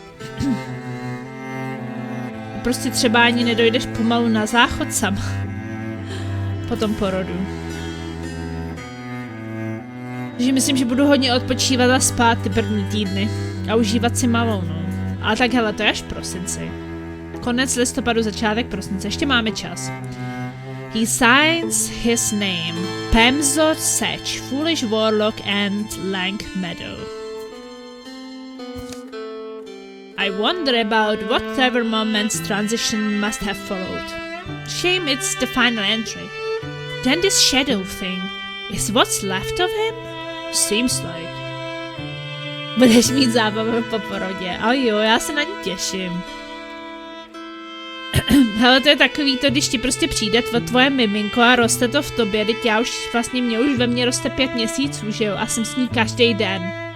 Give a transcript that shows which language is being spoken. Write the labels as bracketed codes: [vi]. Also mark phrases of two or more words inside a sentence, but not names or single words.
[cs] Prostě třeba ani nedojdeš pomalu na záchod sama. Po tom porodu. Takže myslím, že budu hodně odpočívat a spát ty první týdny. A užívat si malou, no. Ale tak hele, to je až v prosinci. Konec listopadu, začátek prosince, ještě máme čas. [en] He signs his name. Pemzot Sech, Foolish Warlock and Lank Meadow. I wonder about whatever moment's transition must have followed. Shame it's the final entry. Then this shadow thing. Is what's left of him? Seems like. [cs] Budeš mít zábavu po porodě. A jo, já se na ní těším. Hele, to je takový to, když ti prostě přijde tvoje miminko a roste to v tobě, teď mě už ve mně roste 5 měsíců, že jo, a jsem s ní každý den.